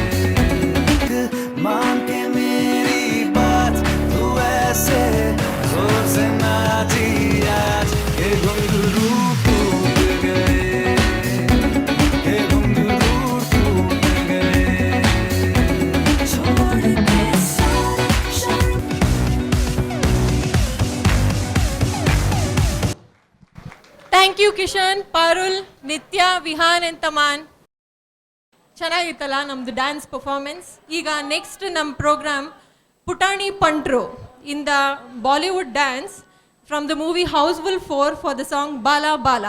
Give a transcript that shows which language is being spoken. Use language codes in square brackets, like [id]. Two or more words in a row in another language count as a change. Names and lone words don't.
[hi] मान के मेरी बात तू ऐसे जोर से नाची आज के घुंघरू टूट गए, के घुंघरू टूट गए। छोड़ के सारे शर्म। [en] thank you [kn] ಕಿಶನ್, ಪಾರುಲ್, ನಿತ್ಯ, ವಿಹಾನ್ ಅಂಡ್ ತಮಾನ್. ಚೆನ್ನಾಗಿತ್ತಲ್ಲ ನಮ್ದು [en] dance performance. [kn] ಈಗ ನೆಕ್ಸ್ಟ್ ನಮ್ಮ ಪ್ರೋಗ್ರಾಮ್ ಪುಟಾಣಿ ಪಂಟ್ರು [en] in the Bollywood dance from the movie Housefull 4 for the song Bala Bala.